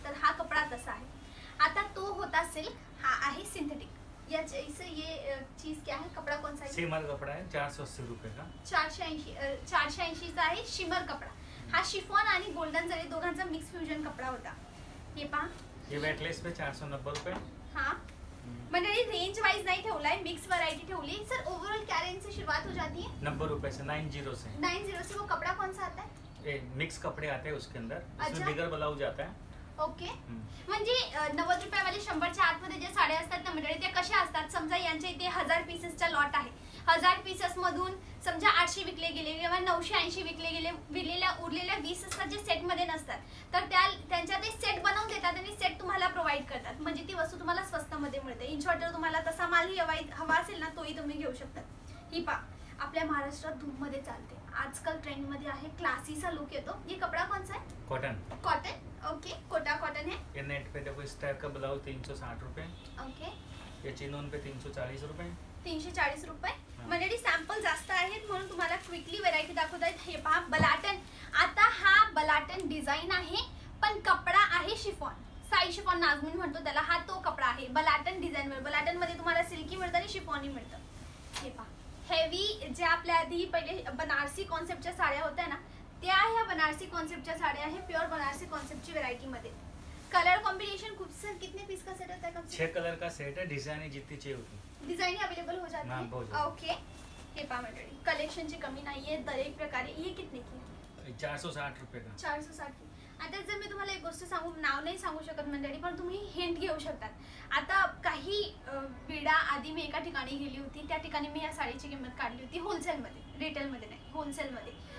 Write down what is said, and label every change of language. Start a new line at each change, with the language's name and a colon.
Marathi: तर हा कपडा तसा आहे. आता तो होता सिल्क, हा आहे सिंथेटिक.
Hindi: इसे ये चीज क्या है? कपड़ा कौन सा है? शिमर कपड़ा है, 480 रुपये का.
Marathi: 480 चा आहे शिमर कपडा. हा शिफॉन आणि गोल्डन जरी दोघांचा मिक्स फ्युजन कपडा होता. हे पहा,
Hindi: ये वेटलेस पे 490 रुपये. हा,
Marathi: मंडळी रेंज वाइज नहीं ठेवलाय, मिक्स वैरायटी ठेवली।
Hindi: सर ओवरऑल क्या रेंज से शुरुआत हो जाती है? 90 रुपए से 90 से। 90 से। वो कपड़ा कौन सा आता है? मिक्स कपड़े आते हैं उसके अंदर, अच्छा? उसमें बिगर ब्लाउज आता है।
Marathi: ओके, म्हणजे 90 रुपयावाले 100च्या आतमध्ये जे साड्या असतात ना मंडळी, त्या कशा असतात? समजा यांच्या इथे 1000 पीसेसचा लॉट आहे, 1000 पीसेस मधून समजा 800 विकले गेले किंवा 980 विकले गेले, उरलेल्या 20 असतात जे सेट मध्ये नसतात, तर त्यांच्या ते सेट बनवून देतात आणि सेट तुम्हाला प्रोव्हाइड करतात, म्हणजे ती वस्तू तुम्हाला स्वस्त मध्ये मिळते। इन शॉर्ट जर तुम्हाला तसा माल हवा असेल ना, तोही तुम्ही घेऊ शकता। ही पा आपल्या महाराष्ट्रात धूम मध्ये चालते, आजकल ट्रेंड मध्ये आहे, क्लासीचा लुक येतो।
Hindi: ये कपड़ा कौन सा है? Cotton. Cotton, okay, Kota cotton है। ये नेट पे देखो, इस टाइप का ब्लाउज 360 रुपए। ओके, ये चिनोन पे 340 रुपए। 340 रुपये।
Marathi: मंडळी सॅम्पल जास्त आहेत म्हणून तुम्हाला क्विकली व्हरायटी दाखवत आहेत। हे पहा बलाटन, आता हा बलाटन डिझाइन आहे पण कपडा आहे शिफॉन, साई शिफॉन नाजमीन म्हणतो त्याला, हा तो कपडा आहे बलाटन डिझाइन वर। बलाटन मध्ये तुम्हाला सिल्की मिळतं आणि शिफॉनी मिळतं। हे पहा हेवी, जे आपल्या आधी पहिले बनारसी कॉन्सेप्टच्या साड्या होत्या ना, त्या ह्या बनारसी कॉन्सेप्टच्या साड्या आहे, प्युअर बनारसी कॉन्सेप्टची व्हरायटी मध्ये।
Hindi: कलर कॉम्बिनेशन खूप सर, कितने पीस का सेट होता है? 6 कलर का सेट है, डिजाइन जितनी चाहिए उतनी डिजाइन अवेलेबल हो जाती है।
Marathi: ओके, हे पहा मंडळी कलेक्शनची कमी नाहीये, दर एक प्रकारे।
Hindi: ये कितने की? 460 रुपए का। 460 की।
Marathi: आता जर मी तुम्हाला एक गोष्ट सांगू, नाव नाही सांगू शकत मंडळी, पण तुम्ही हिंट घेऊ शकतात। आता काही वेळा आधी मी एका ठिकाणी गेली होती, त्या ठिकाणी मी या साडीची किंमत काढली होती होलसेल मध्ये, रिटेल मध्ये नाही, होलसेल मध्ये।